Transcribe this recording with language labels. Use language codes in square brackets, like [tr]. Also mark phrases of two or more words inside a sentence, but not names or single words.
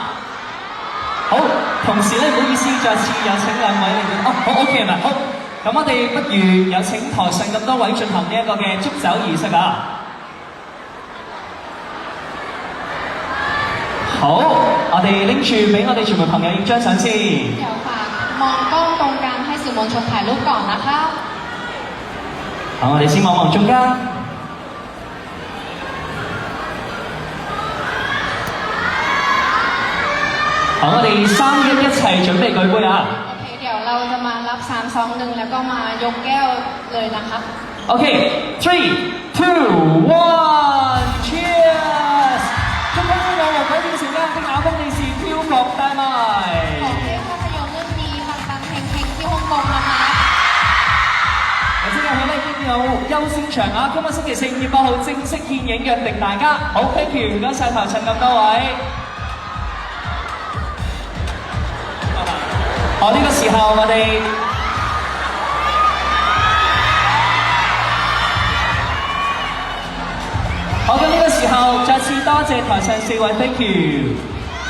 [yue] 好，同時咧唔好意思，再次有請兩位嚟到，好 OK 係咪？好。咁我哋不如有請台上咁多位進行呢一個嘅祝酒儀式啊！好，我哋拎住俾我哋全部朋友影張相先。 [th] เดี๋ยวฝากมองกล้องตรงกลางให้สื่อมวลชนถ่ายรูปก่อนนะคะ。 [yue] 好，我哋先望望中間。好，我哋3、1一齊準備舉杯啊！ [th] เดี๋ยวเราจะมารับ3 2 1แล้วก็มายกแก้วเลยนะคะ [en] OK， 3、2、1 ，Cheers！ [yue] 祝福我和鬼變成家的那封利是票房大賣。 [th] ขอให้ภาพยนตร์เรื่องนี้ปังๆเฮงๆที่ฮ่องกงนะคะ。 [yue] 即日起咧已經有優先場啊！今日星期4、5月8號正式獻映，約定大家。 [en] 好 ，thank you， [yue] 唔該晒台上咁多位。好，呢個時候我哋好，咁呢個時候再次多謝台上4位 ， [en] thank you。